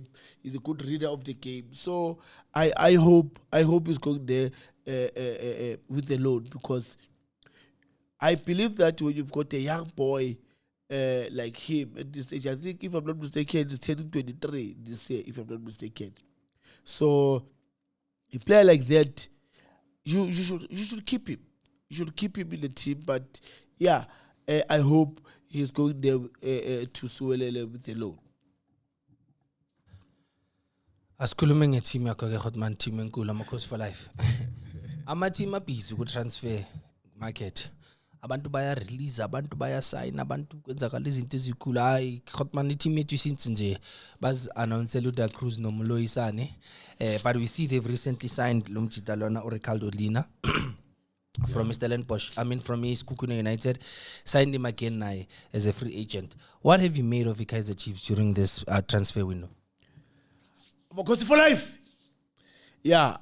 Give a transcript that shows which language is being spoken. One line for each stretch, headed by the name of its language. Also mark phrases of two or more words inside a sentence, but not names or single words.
English: He's a good reader of the game. So I hope he's going there with the loan because I believe that when you've got a young boy like him at this age, I think if I'm not mistaken, he's turning 23 this year. If I'm not mistaken, so a player like that, you should keep him. You should keep him in the team. But yeah, I hope he's going there to Suwelele with a loan.
Zulu: Asikhulume ngeteam yakho ke Hotman, team enkulu amakhosi
English: for life.
Zulu: Ama-team abhizi ku-
English: transfer market.
Zulu: Abantu baya release, abantu baya sign, abantu kwenzakala izinto ezikhulu. Hayi Hotman, i-team yethu since nje baz announce uDa Cruz noMloyisane.
English: But we see they've recently signed Lumjita Lona or Ricardo Lina from Stellenbosch. I mean from East Kukuna United. Signed him again now as a free agent. What have you made of the Kaizer Chiefs during this transfer window? Because for life. Yeah.